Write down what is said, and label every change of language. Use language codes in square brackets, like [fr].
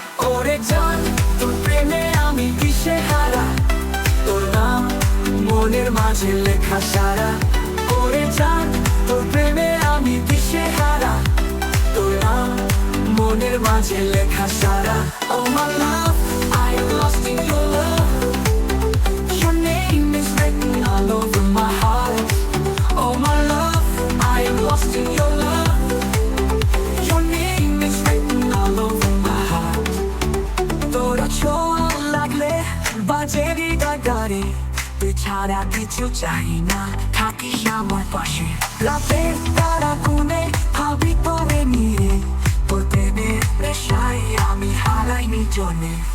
[bn] ওরে জান, তোর প্রেমে আমি দিশে হারা, তোর নাম মনের মাঝে লেখা সারা। ওরে জান, তোর প্রেমে আমি দিশে হারা, তোর নাম মনের মাঝে লেখা সারা। [en] Oh my love, I am lost in your love. Your name is written all over my heart. Oh my love, I am lost in your love. Your name is written all over my heart. [bn] তোরা ছোঁয়া লাগলে বাজে হৃদয়, তুই ছাড়া কিছু চাই না, থাকিস আমার পাশে। রাতের তারা কোণে ভাবি তোরে নিয়ে, তোর প্রেমের নেশায় আমি হারাই নিজনে।